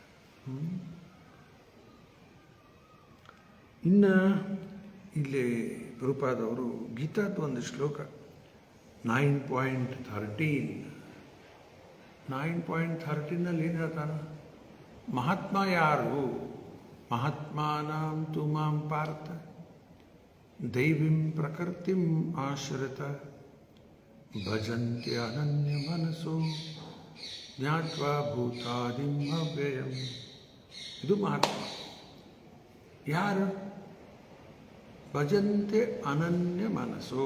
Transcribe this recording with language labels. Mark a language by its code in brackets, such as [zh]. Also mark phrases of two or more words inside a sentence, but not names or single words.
[kn] ಇನ್ನು ಇಲ್ಲಿ ಪ್ರಭುಪಾದವರು ಗೀತಾದ ಒಂದು ಶ್ಲೋಕ 9.13 ಏನು ಹೇಳ್ತಾನೆ? ಮಹಾತ್ಮ ಯಾರು? [sa] ಮಹಾತ್ಮಾನಾಂ ತು ಮಾಂ ಪಾರ್ಥ ದೈವಿಂ ಪ್ರಕೃತಿಂ ಆಶ್ರಿತ ಭಜಂತ್ಯ ಅನನ್ಯ ಮನಸ್ಸೋ ಜ್ಞಾತ್ವಾ ಭೂತಾದಿಂ ಅವ್ಯಯಂ. [kn] ಇದು ಮಹಾತ್ಮ. ಯಾರು? [sa] ಭಜಂತೆ ಅನನ್ಯ ಮನಸ್ಸು.